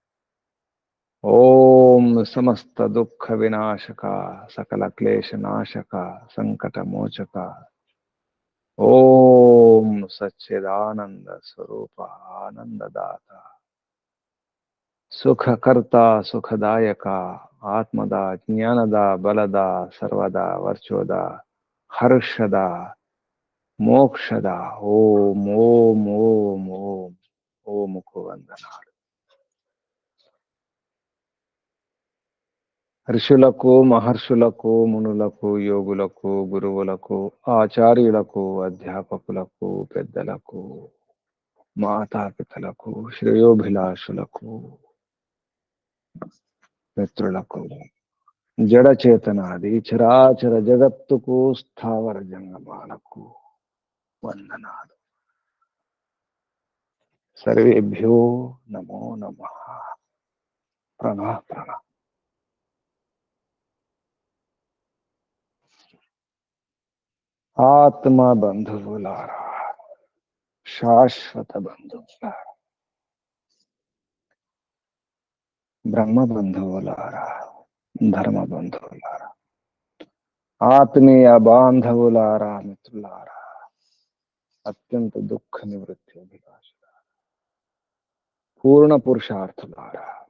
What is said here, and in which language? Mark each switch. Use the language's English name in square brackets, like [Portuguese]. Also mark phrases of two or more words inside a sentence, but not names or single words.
[Sanskrit] ओम समस्त दुख विनाशका सकल क्लेश नाशका संकट मोचका ओम सच्चिदानंद स्वरूप आनंददाता सुख कर्ता सुखदायका आत्मदा ज्ञानदा बलदा सर्वदा वर्चोदा हर्षदा మోక్షదా ఓం ఓం ఓం ఓం [Telugu] ఓముకు వందనాలు. ఋషులకు మహర్షులకు మునులకు యోగులకు గురువులకు ఆచార్యులకు అధ్యాపకులకు పెద్దలకు మాతాపితలకు శ్రేయోభిలాషులకు మిత్రులకు జడచేతనాది చరాచర జగత్తుకు స్థావర జంగమాలకు వందనాలు. [Sanskrit] सर्वेभ्यो नमो नमः प्रणः प्रणः. [Telugu] ఆత్మ బంధువులారా శాశ్వత బంధువులారా బ్రహ్మ బంధువులారా ధర్మ బంధువులారా ఆత్మీయ బాంధవులారా మిత్రులారా అత్యంత దుఃఖ నివృత్తి అభిలాషులారా పూర్ణ పురుషార్థులారా